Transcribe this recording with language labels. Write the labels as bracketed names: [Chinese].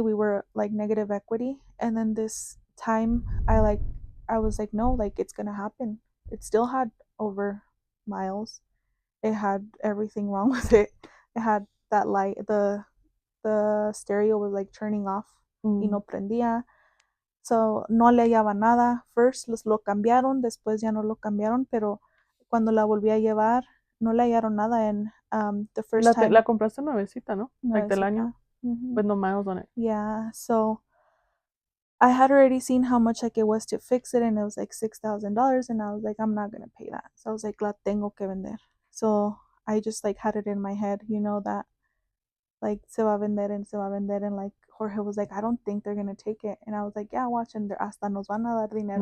[English] We were like negative equity, and then this time I was like, no, like it's gonna happen. It still had over miles. It had everything wrong with it. It had that light, the stereo was like turning off y Mm. [Spanish] no prendía. So no le hallaba nada. First lo cambiaron, después ya no lo cambiaron, pero cuando la volví a llevar no le hallaron nada. [English] And the first [Spanish] La [English] time, [Spanish] compraste nuevecita, ¿no? [English] Like [Spanish] del año, nuevecita. Mm-hmm. [English] with no miles on it. Yeah, so I had already seen how much like it was to fix it, and it was like $6,000, and I was like, I'm not gonna pay that. So I was like, [Spanish] la tengo que vender. [English] So I just like had it in my head, that like [Spanish] se va a vender [English] and se va a vender, and like Jorge was like, I don't think they're gonna take it, and I was like, yeah, watch, and they're [Spanish] hasta nos van a dar dinero.